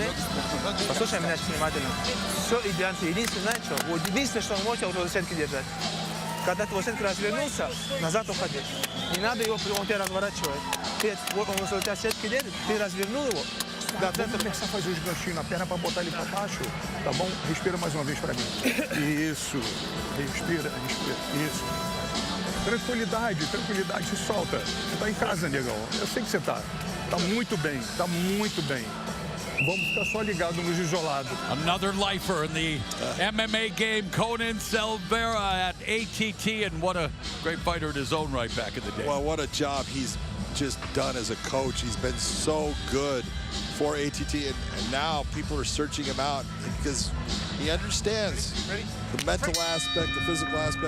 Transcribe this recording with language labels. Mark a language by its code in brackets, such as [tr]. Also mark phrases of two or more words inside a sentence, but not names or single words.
[ru] Послушай меня внимательно. Все идеально. Единственное, знаешь что? Вот единственное, что он может около сетки держать. Когда твой сетка развернулся, назад уходи. Не надо его прямо тебя разворачивать. Вот он у тебя сетки держит, ты развернул его. [pt] Dá tempo de começar a fazer os ganchinhos na perna para botar ele para baixo, tá bom? Respira mais uma vez para mim. Isso. Respira, respira. Isso. Tranquilidade, tranquilidade, se solta. Você tá em casa, negão. Eu sei que você tá. Tá muito bem, tá muito bem. Vamos ficar só ligados nos isolados. [en] Another lifer in the MMA game, Conan Silveira at ATT, and what a great fighter in his own right back in the day. Well, what a job he's just done as a coach. He's been so good for ATT, and now people are searching him out because he understands the mental aspect, the physical aspect.